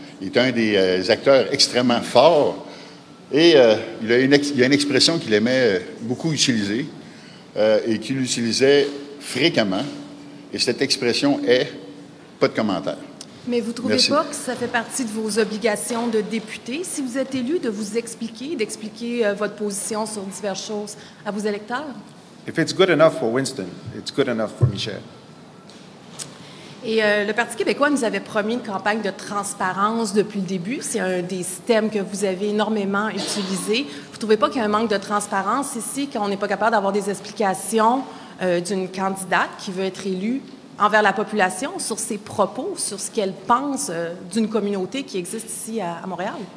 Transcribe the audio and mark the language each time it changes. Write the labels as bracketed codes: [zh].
[fr] Il est un des acteurs extrêmement forts. Et il y a une expression qu'il aimait beaucoup utiliser et qu'il utilisait fréquemment. Et cette expression est « pas de commentaire ». Mais vous ne trouvez pas que ça fait partie de vos obligations de député, si vous êtes élu, de vous expliquer, d'expliquer votre position sur diverses choses à vos électeurs? [en] If it's good enough for Winston, it's good enough for Michel. [fr] Et le Parti québécois nous avait promis une campagne de transparence depuis le début. C'est un des thèmes que vous avez énormément utilisé. Vous ne trouvez pas qu'il y a un manque de transparence ici, qu'on n'est pas capable d'avoir des explications d'une candidate qui veut être élue envers la population sur ses propos, sur ce qu'elle pense d'une communauté qui existe ici à Montréal?